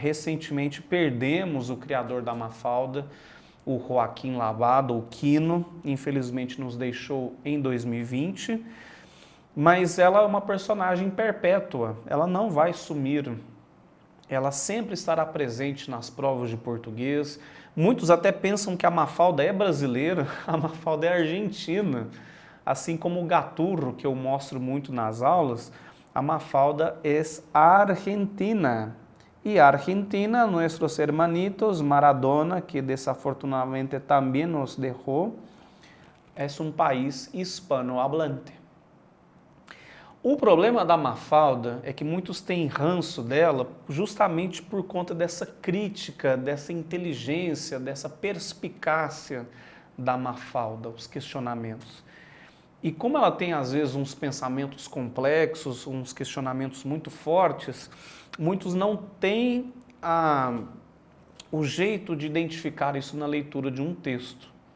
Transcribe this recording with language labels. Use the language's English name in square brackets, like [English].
[Portuguese] Recentemente perdemos o criador da Mafalda, o Joaquim Lavado, o Quino, infelizmente nos deixou em 2020, mas ela é uma personagem perpétua, ela não vai sumir, ela sempre estará presente nas provas de português. Muitos até pensam que a Mafalda é brasileira, a Mafalda é argentina, assim como o Gaturro, que eu mostro muito nas aulas, a Mafalda é argentina. [Spanish] Y Argentina, nuestros hermanitos, Maradona, que desafortunadamente también nos dejó, es un país hispanohablante. [Portuguese] O problema da Mafalda é que muitos têm ranço dela justamente por conta dessa crítica, dessa inteligência, dessa perspicácia da Mafalda, os questionamentos. E como ela tem, às vezes, uns pensamentos complexos, uns questionamentos muito fortes, muitos não têm o jeito de identificar isso na leitura de um texto.